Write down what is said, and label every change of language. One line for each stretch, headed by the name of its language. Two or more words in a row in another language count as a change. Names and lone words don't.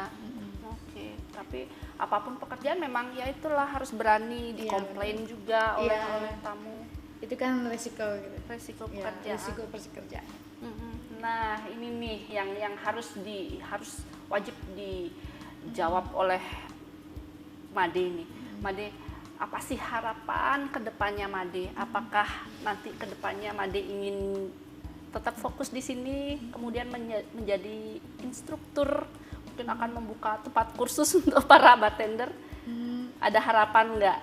Indonesian: Oke, tapi apapun pekerjaan memang ya itulah harus berani dikomplain juga oleh tamu. Itu kan resiko gitu. Resiko pekerjaan. Resiko pekerjaan. Nah, ini nih yang harus wajib dijawab oleh Made nih. Made, apa sih harapan kedepannya Made? Apakah nanti kedepannya Made ingin tetap fokus di sini, kemudian menjadi instruktur? Mungkin akan membuka tempat kursus untuk para bartender. Ada harapan nggak?